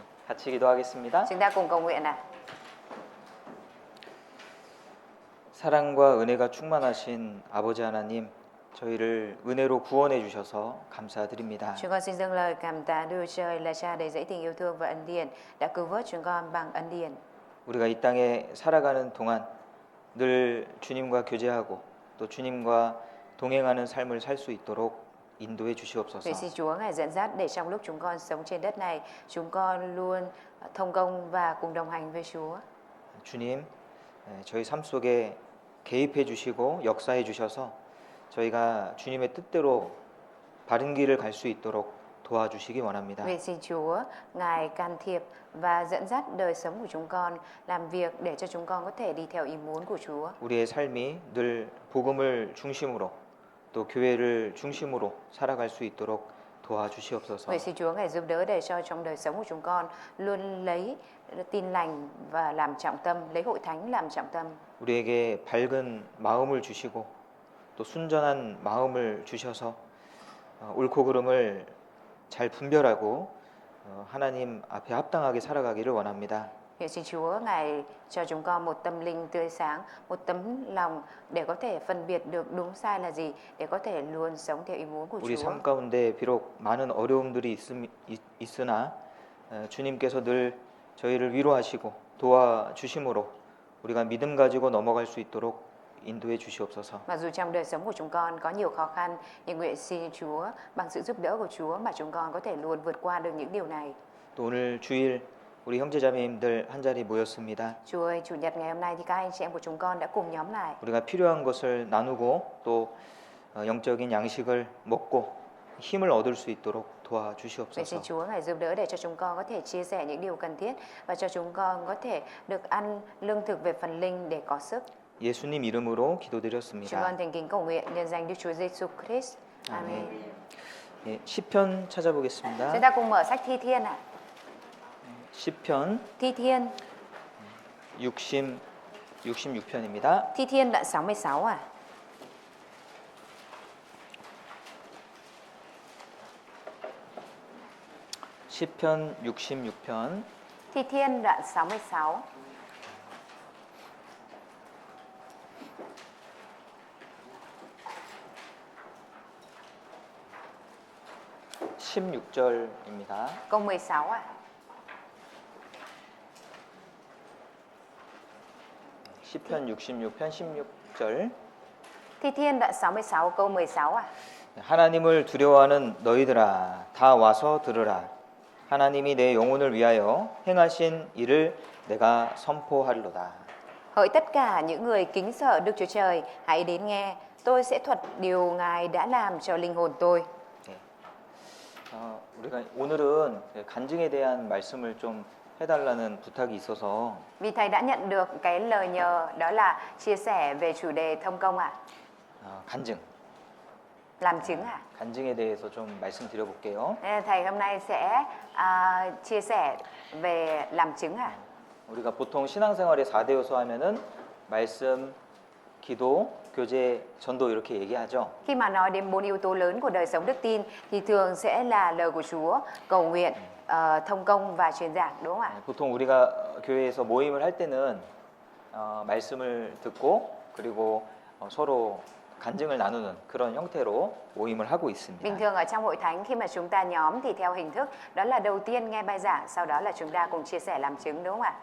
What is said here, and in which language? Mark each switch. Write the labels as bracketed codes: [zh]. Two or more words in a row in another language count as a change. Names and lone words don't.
[ko] 같이 기도하겠습니다. [vi] Chúng ta cùng cầu nguyện nào. [ko] 사랑과 은혜가 충만하신 아버지 하나님, 저희를 은혜로 구원해 주셔서 감사드립니다. [vi] Chúng con xin dâng lời cảm tạ Đức Chúa Trời là Cha đầy dẫy tình yêu thương và ân điển đã cứu vớt chúng con bằng ân điển. [ko] 우리가 이 땅에 살아가는 동안 늘 주님과 교제하고 또 주님과 동행하는 삶을 살 수 있도록 인도해 주시옵소서. [vi] Vậy xin Chúa Ngài dẫn dắt để trong lúc chúng con sống trên đất này, chúng con luôn thông công và cùng đồng hành với Chúa. [ko] 주님, 저희 삶 속에 개입해 주시고 역사해 주셔서 저희가 주님의 뜻대로 바른 길을 갈 수 있도록 도와주시기 원합니다. [vi] Vậy xin Chúa Ngài can thiệp và dẫn dắt đời sống của chúng con, làm việc để cho chúng con có thể đi theo ý muốn của Chúa. [ko] 우리의 삶이 늘 복음을 중심으로 또 교회를 중심으로 살아갈 수 있도록 도와주시옵소서. [vi] Vậy xin Chúa Ngài giúp đỡ để cho trong đời sống của chúng con luôn lấy tin lành và làm trọng tâm, lấy hội thánh làm trọng tâm. [ko] 우리에게 밝은 마음을 주시고 또 순전한 마음을 주셔서 옳고 그름을 잘 분별하고 하나님 앞에 합당하게 살아가기를 원합니다. [vi] Hiện xin Chúa Ngài cho chúng con một tâm linh tươi sáng, một tấm lòng để có thể phân biệt được đúng sai là gì, để có thể luôn sống theo ý muốn của [ko] 우리 [vi] Chúa. [ko] 삶 가운데 비록 많은 어려움들이 있으나 주님께서 늘 저희를 위로하시고 도와주심으로 우리가 믿음 가지고 넘어갈 수 있도록 인도해 주시옵소서. [vi] Mặc dù trong đời sống của chúng con có nhiều khó khăn, nhưng nguyện xin Chúa bằng sự giúp đỡ của Chúa mà chúng con có thể luôn vượt qua được những điều này. [ko] 또 오늘 주일 우리 형제자매님들 한 자리 모였습니다. [vi] Chúa ơi, chủ nhật ngày hôm nay thì các anh chị em của chúng con đã cùng nhóm lại. [ko] 우리가 필요한 것을 나누고 또 영적인 양식을 먹고 힘을 얻을 수 있도록 [vi] Vậy xin [ko] 도와주시옵소서. [vi] Chúa Ngài giúp đỡ để cho chúng con có thể chia sẻ những điều cần thiết và cho chúng con có thể được ăn lương thực về phần linh để có sức. [ko] 예수님 이름으로 [vi] Chúng con [ko] 기도드렸습니다. [vi] thành kính cầu nguyện nhân danh Đức Chúa Giêsu Christ. Amen. [ko] 예, 시편 찾아보겠습니다. [vi] Chúng ta cùng mở sách Thi Thiên ạ. [ko] 시편 [vi] Thi Thiên, [ko] 66편입니다. [vi] Thi Thiên đoạn 66 à? [ko] 시편 66편 [vi] Thi Thiên đoạn 66. [ko] 절입니다 [vi] Câu 16 à? [ko] 시편 66편 16절. [vi] Thi Thiên đoạn 66 câu 16 à? [ko] 하나님을 두려워하는 너희들아 다 와서 들으라. 하나님이 내 영혼을 위하여 행하신 일을 내가 선포하리로다. [vi] Hỡi tất cả những người kính sợ Đức Chúa Trời, hãy đến nghe, tôi sẽ thuật điều Ngài đã làm cho linh hồn tôi. [ko] 우리가 오늘은 간증에 대한 말씀을 좀 해달라는 부탁이 있어서 [vi] Vì thầy đã nhận được cái lời nhờ đó là chia sẻ về chủ đề thông công ạ. [ko] 간증, [vi] Làm chứng ạ. [ko] 간증에 대해서 좀 말씀드려볼게요. [vi] Nên thầy hôm nay sẽ chia sẻ về làm chứng ạ. [ko] 우리가 보통 신앙생활의 4대 요소 하면은 말씀, 기도, 교제, 전도 이렇게 얘기하죠. [vi] Khi mà nói đến 4 yếu tố lớn của đời sống đức tin thì thường sẽ là lời của Chúa, cầu nguyện, thông công và truyền giảng, đúng không ạ? [ko] 보통 우리가 교회에서 모임을 할 때는 말씀을 듣고 그리고 서로 간증을 나누는 그런 형태로 모임을 하고 있습니다. [vi] Bình thường ở trong hội thánh khi mà chúng ta nhóm thì theo hình thức đó là đầu tiên nghe bài giảng, sau đó là chúng ta cùng chia sẻ làm chứng, đúng không ạ?